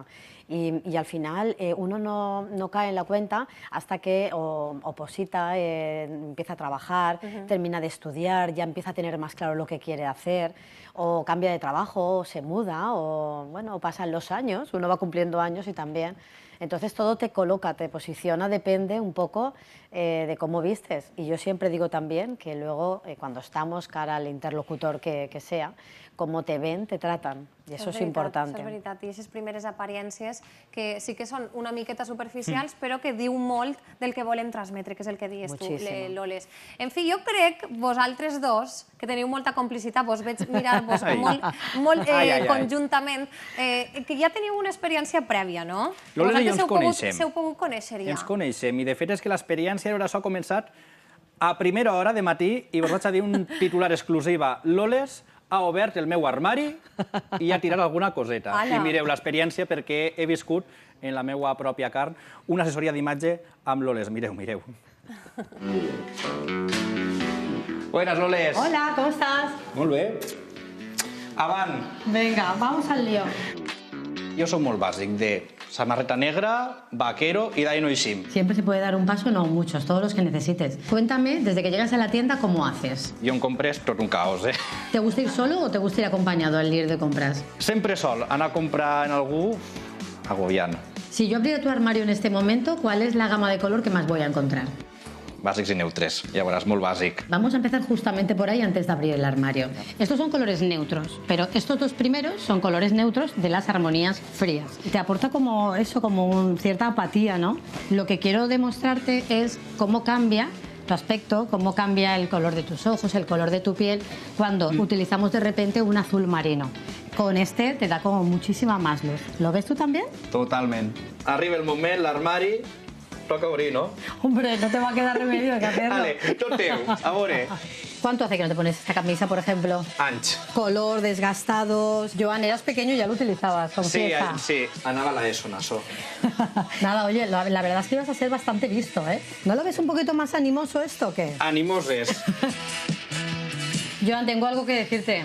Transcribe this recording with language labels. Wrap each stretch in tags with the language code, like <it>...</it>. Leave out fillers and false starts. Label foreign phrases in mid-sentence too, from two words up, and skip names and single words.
<es>Y al final uno no cae en la cuenta hasta que oposita, empieza a trabajar, termina de estudiar, ya empieza a tener más claro lo que quiere hacer, o cambia de trabajo, o se muda, o bueno, pasan los años, uno va cumpliendo años y también. Entonces todo te coloca, te posiciona, depende un poco de cómo vistes. Y yo siempre digo también que luego, cuando estamos cara al interlocutor que sea, cómo te ven, te tratan.</es> <ca>I això és important. És veritat, i aquestes primeres apariències que sí que són una miqueta superficials, però que diu molt del que volen transmetre, que és el que dius tu, Loles. En fi, jo crec, vosaltres dos, que teniu molta complicitat, vos veig mirar-vos molt conjuntament, que ja teniu una experiència prèvia, no? Loles i jo ens coneixem. S'heu pogut conèixer ja. Ens coneixem, i de fet és que l'experiència ara s'ha començat a primera hora de matí i vos vaig a dir un titular exclusiva. Loles ha obert el meu armari i ha tirat alguna coseta. I mireu l'experiència perquè he viscut en la meva pròpia carn una assessoria d'imatge amb Loles. Mireu, mireu.</ca> <es>Buenas, Loles. Hola, ¿cómo estás?</es> <ca>Molt bé. Avant.</ca> <es>Venga, vamos al lío.</es> <ca>Jo soc molt bàsic, de samarreta negra,</ca> <es>vaquero y de ahí no</es> <ca>hicim.</ca> <es>Siempre se puede dar un paso, no muchos, todos los que necesites. Cuéntame, desde que llegas a la tienda, ¿cómo haces?</es> <ca>Jo en compres tot un caos, eh?</ca> <es>¿Te gusta ir solo o te gusta ir acompañado al ir de compras?</es> <ca>Sempre sol. Anar a comprar en algú, agobiant.</ca> <es>Si yo abriera tu armario en este momento, ¿cuál es la gama de color que más voy a encontrar?</es> <ca>Bàsics i neutres, ja veuràs, molt bàsic.</ca> <es>Vamos a empezar justamente por ahí antes de abrir el armario. Estos son colores neutros, pero estos dos primeros son colores neutros de las armonías frías. Te aporta como eso, como cierta apatía, ¿no? Lo que quiero demostrarte es cómo cambia tu aspecto, cómo cambia el color de tus ojos, el color de tu piel, cuando utilizamos de repente un azul marino. Con este te da como muchísima más luz. ¿Lo ves tú también?</es> <ca>Totalment. Arriba el moment, l'armari, toca obrir, ¿no?</ca> <es>Hombre, no te va a quedar remedio que hacerlo.</es> <ca>Vale, tot teu, a veure.</ca> <es>¿Cuánto hace que no te pones esta camisa, por ejemplo?</es> <ca>Anys.</ca> <es>Color, desgastados. Joan, eras pequeño y ya lo utilizabas con fiesta.</es> <ca>Sí, anava a la ESO, Naso.</ca> <es>Nada, oye, la verdad es que ibas a ser bastante visto, ¿eh? ¿No lo ves un poquito más animoso esto o qué?</es> <ca>Animoses.</ca> <es>Joan, tengo algo que decirte.</es>